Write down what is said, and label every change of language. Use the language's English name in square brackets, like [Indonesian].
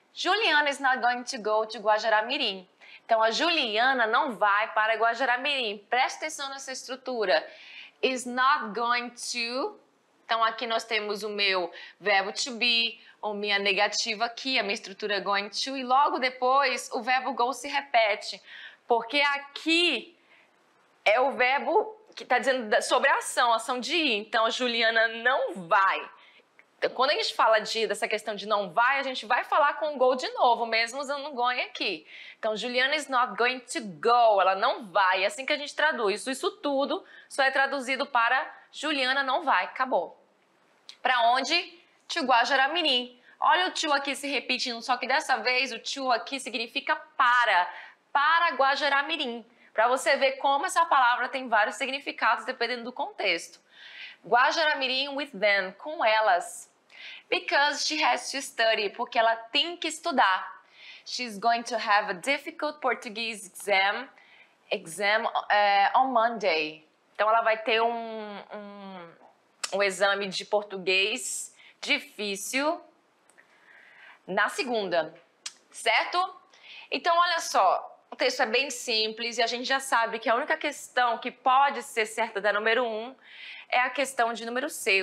[English] Juliana is not going to go to Guajará-Mirim. [Portuguese] Então, a Juliana não vai para Guajará-Mirim. Presta atenção nessa estrutura. [English] Is not going to. [Portuguese] Então, aqui nós temos o meu verbo to be, ou minha negativa aqui, a minha estrutura going to, e logo depois o verbo go se repete. Porque aqui é o verbo que está dizendo sobre a ação de ir. Então, a Juliana não vai. Então, quando a gente fala dessa questão de não vai, a gente vai falar com o go de novo, mesmo usando o going aqui. Então, [English] Juliana is not going to go. [Portuguese] Ela não vai. É assim que a gente traduz. Isso tudo só é traduzido para Juliana não vai. Acabou. Para onde? [English] To [Portuguese] Guajará-Mirim. Olha o to aqui se repetindo, só que dessa vez o to aqui significa para Guajará-Mirim. Para você ver como essa palavra tem vários significados dependendo do contexto. [English] Guajará-Mirim with them, [Portuguese] com elas. [English] Because she has to study, [Portuguese] porque ela tem que estudar. [English] She's going to have a difficult Portuguese exam on Monday. [Portuguese] Então ela vai ter um exame de português difícil na segunda, certo? Então olha só. O texto é bem simples e a gente já sabe que a única questão que pode ser certa da número 1 é a questão de número C.